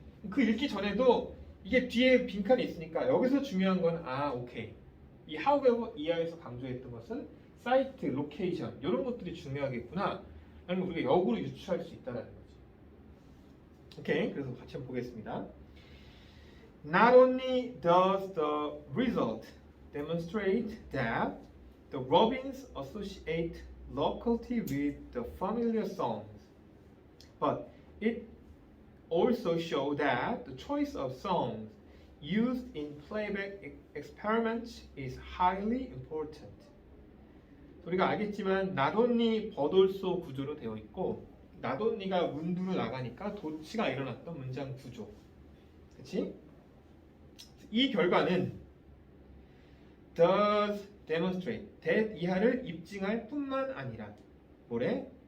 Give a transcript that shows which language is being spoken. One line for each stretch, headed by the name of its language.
Korean: 그 읽기 전에도 이게 뒤에 빈칸이 있으니까 여기서 중요한 건 오케이. 이 however 이하에서 강조했던 것은 사이트, 로케이션 이런 것들이 중요하겠구나 라는 걸 우리가 역으로 유추할 수 있다는 거지. 오케이, 그래서 같이 한번 보겠습니다.
English: Not only does the result demonstrate that the robins associate locality with the familiar songs, but it also shows that the choice of songs used in playback experiments is highly important.
Korean: 우리가 알겠지만 not only 버돌소 구조로 되어 있고 not only가 문두로 나가니까 도치가 일어났던 문장 구조. 그치? 이 결과는
English: does demonstrate,
Korean: that 이하를 입증할 뿐만 아니라 뭐래?